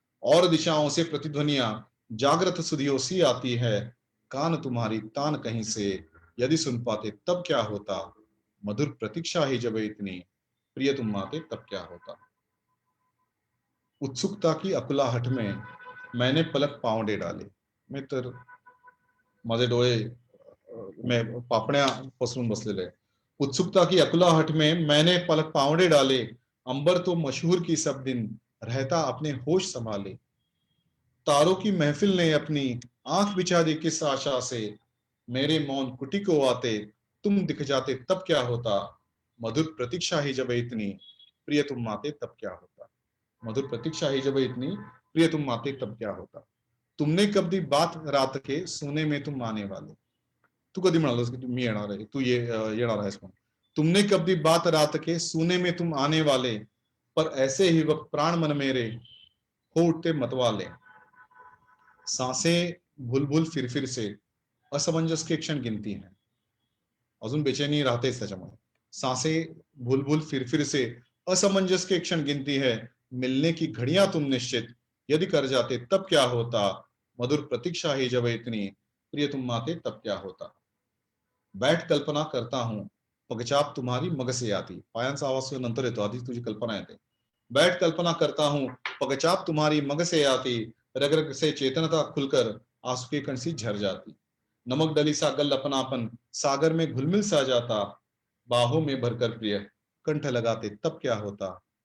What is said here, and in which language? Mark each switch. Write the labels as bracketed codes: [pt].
[hi] और दिशाओं से प्रतिध्वनियां जागृत सुधियों सी आती है. कान तुम्हारी तान कहीं से यदि सुन पाते तब क्या होता. मधुर प्रतीक्षा ही जब इतनी प्रिय तुम आते तब क्या होता. उत्सुकता की अकुलाहट में मैंने पलक पावडे डाले. [mr] मी तर माझे डोळे मैं पापण्या पसरून बसलेले आहे. [hi] उत्सुकता की अकुलाहट में मैंने पलक पावड़े डाले. अंबर तो मशहूर की सब दिन रहता अपने होश संभाले. तारों की महफिल ने अपनी आंख बिछा दी किस आशा से. मेरे मौन कुटी को आते तुम दिख जाते तब क्या होता. मधुर प्रतीक्षा ही जब इतनी प्रिय तुम आते तब क्या होता. मधुर प्रतीक्षा ही जब इतनी प्रिय तुम आते तब क्या होता. तुमने कब दी बात रात के सोने में तुम आने वाले. [mr] तू कधी म्हणालास की मी येणार आहे, तू येणार आहेस म्हणून? [hi] तुमने कभी बात रात के सुने में तुम आने वाले, पर ऐसे ही वक्त प्राण मन मेरे हो उठते मतवाले. सांसें भूल भूल फिर फिर से असमंजस के क्षण गिनती हैं. [mr] अजून बेचैनी राहतेच त्याच्यामध्ये. [hi] सांसें भूल भूल फिर फिर से असमंजस के क्षण गिनती है. मिलने की घड़ियां तुम निश्चित यदि कर जाते तब क्या होता. मधुर प्रतीक्षा ही जब इतनी प्रिय तुम आते तब क्या होता. बैठ कल्पना करता हूं पगचाप तुम्हारी मग से आती. [mr] पायांचा आवाज नंतर येतो, आधी तुझी कल्पना येते. [hi] बैठ कल्पना करता हूं पगचाप तुम्हारी मग से आती. रग रग से चेतनता खुलकर आंसू की कणसी झर जाती. नमक डली सा गल अपनापन सागर में घुलमिल सा जाता. बाहों में भरकर प्रिय कंठ लगाते तब क्या होता.